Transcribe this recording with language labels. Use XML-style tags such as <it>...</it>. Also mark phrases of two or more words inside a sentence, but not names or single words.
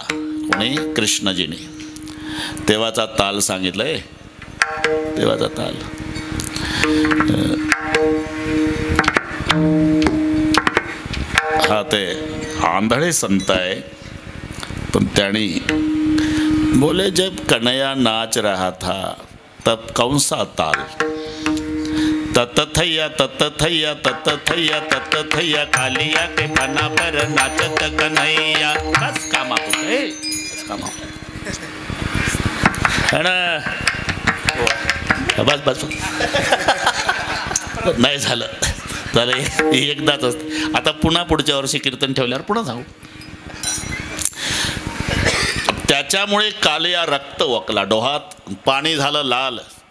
<mr>कोणी? कृष्णजीने. तेव्हाचा ताल सांगितलंय, तेव्हाचा ताल. हा ते आंधळे संत आहे, पण त्याने</mr> <hi>बोले जब कन्हैया नाच रहा था तब कौन सा ताल, तत थैया तत थैया तत थैया तत थैया, कालिया के पना पर नाचत कन्हैया.</hi> <mr>बस काम आहे, बस काम बस बस नाही झालं झालं एकदाच असतं. आता पुन्हा पुढच्या वर्षी कीर्तन ठेवल्यावर पुन्हा जाऊ. त्याच्यामुळे कालिया रक्त वकला, डोहात पाणी झालं लाल.</mr>